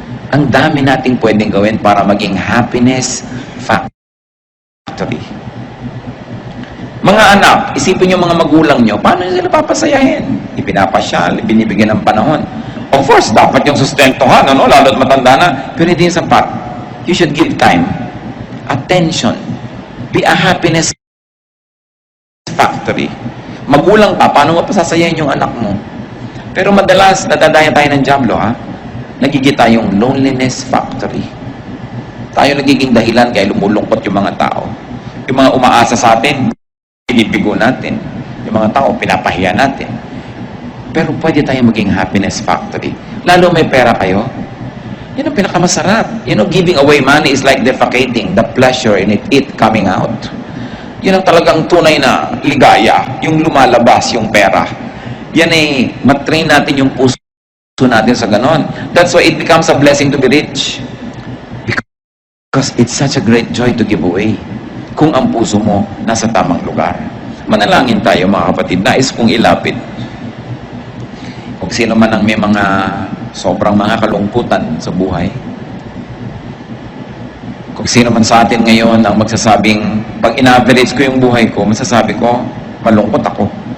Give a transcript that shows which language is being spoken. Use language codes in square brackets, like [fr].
[tl] Ang dami nating pwedeng gawin para maging happiness factory. Mga anak, isipin nyo mga magulang nyo, paano nyo sila papasayahin? Ipinapasyal, binibigyan ng panahon. [en] Of course, [tl] dapat yung sustentuhan, ano? Lalo't matanda na. Pero hindi sapat. [en] You should give time, attention, be a happiness factory. [tl] Magulang ka, paano mo pasasayahin yung anak mo? Pero madalas, nadadaya tayo ng diablo, ha? Nagiging tayong loneliness factory. Tayo nagiging dahilan kaya lumulungkot yung mga tao. Yung mga umaasa sa atin, pinipigo natin. Yung mga tao, pinapahiya natin. Pero pwede tayo maging happiness factory. Lalo may pera kayo. Yun ang pinakamasarap. [en] You know, giving away money is like defecating. The pleasure in it coming out. [tl] Yun ang talagang tunay na ligaya. Yung lumalabas, yung pera. Yan ay matrain natin yung puso natin sa ganon. [en] That's why it becomes a blessing to be rich. Because it's such a great joy to give away. [tl] Kung ang puso mo nasa tamang lugar. Manalangin tayo mga kapatid. Nais kong ilapit. Kung sino man ang may mga sobrang mga kalungkutan sa buhay. Kung sino man sa atin ngayon ang magsasabing, pag in-average ko yung buhay ko, masasabi ko, malungkot ako.